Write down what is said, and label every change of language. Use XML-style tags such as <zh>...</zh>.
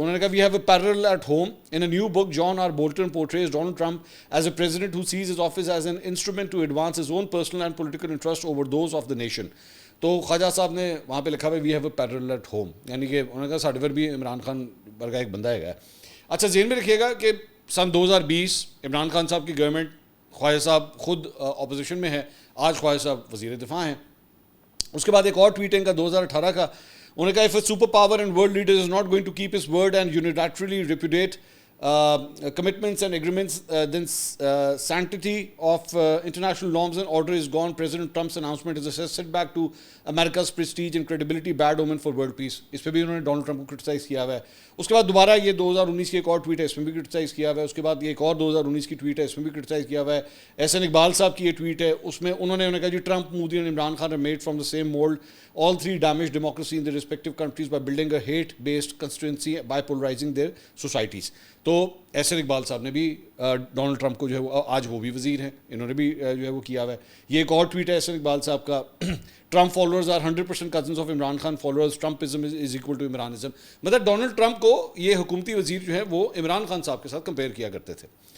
<ur>انہوں نے کہا</ur> <en>We have a peril at home in a new book John R Bolton portrays Donald Trump as a president who sees his office as an instrument to advance his own personal and political interest over those of the nation.</en> <ur>تو خواجہ صاحب نے وہاں پہ لکھا ہوا</ur> <en>we have a peril at home,</en> <ur>یعنی کہ انہوں نے کہا</ur> <pa>ساڈے ور بھی عمران خان ورگا ایک بندہ ہے.</pa> <ur>اچھا ذہن میں رکھیے گا کہ سن 2020 عمران خان صاحب کی گورنمنٹ, خواجہ صاحب خود اپوزیشن میں ہے, آج خواجہ صاحب وزیر دفاع ہیں. اس کے بعد ایک اور ٹویٹ ہے ان کا 2018 کا, انہوں نے کہا</ur> <en>if a superpower and world leader is not going to keep his word and unilaterally repudiate commitments and agreements, then sanctity of international norms and order is gone. President Trump's announcement is a setback to America's prestige and credibility, bad omen for world peace.</en> <ur>اس پہ بھی انہوں نے Donald Trump کو criticise کیا ہوا ہے. اس کے بعد دوبارہ یہ 2019 کی ایک اور ٹویٹ ہے, اس میں بھی کرٹیسائز کیا ہوا ہے. اس کے بعد یہ ایک اور 2019 کی ٹویٹ ہے, اس میں بھی کرٹیسائز کیا ہوا ہے. احسن اقبال صاحب کی یہ ٹویٹ ہے, اس میں انہوں نے کہا جی Trump, Modi and Imran Khan</ur> <en>are made from the same mold. All three damaged democracy in their respective countries by building a hate-based constituency by polarizing their societies.</en> <ur>تو احسن اقبال صاحب نے بھی ڈونلڈ ٹرمپ کو جو ہے وہ, آج وہ بھی وزیر ہیں, انہوں نے بھی جو ہے وہ کیا ہوا ہے. یہ ایک اور ٹویٹ ہے احسن اقبال صاحب کا,</ur> <en>Trump followers are 100% cousins of Imran Khan followers, Trumpism is equal to Imranism.</en> <ur>مطلب ڈونلڈ ٹرمپ کو یہ حکومتی وزیر جو ہے وہ عمران خان صاحب کے ساتھ کمپیئر کیا کرتے تھے.</ur>